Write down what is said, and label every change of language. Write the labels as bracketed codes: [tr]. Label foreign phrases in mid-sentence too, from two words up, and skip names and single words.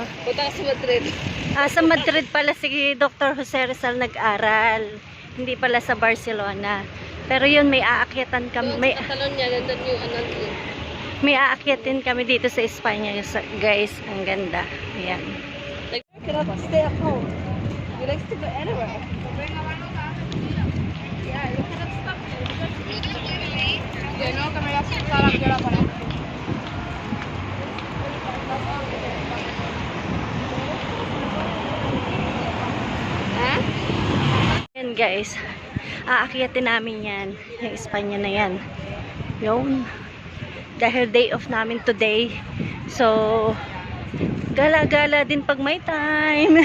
[tl] Punta ka sa Madrid. Sa Madrid pala si Dr. Jose Rizal nag-aral. Hindi pala sa Barcelona. Pero yun, may aakyatan kami. Doon sa Catalonia, nandun yung ano. May aakyatin kami dito sa Espanya. Guys, ang ganda. Ayan. [en] Like, you cannot stay at home. You like to go anywhere. Yeah, you cannot stop. [es] Ya no, que me la aceptara que era para. [tl] Ayan guys, aakyatin namin yan. Yung Espanya na yan. Yun. Dahil [en] day off [tl] namin today. So, gala-gala din pag may time.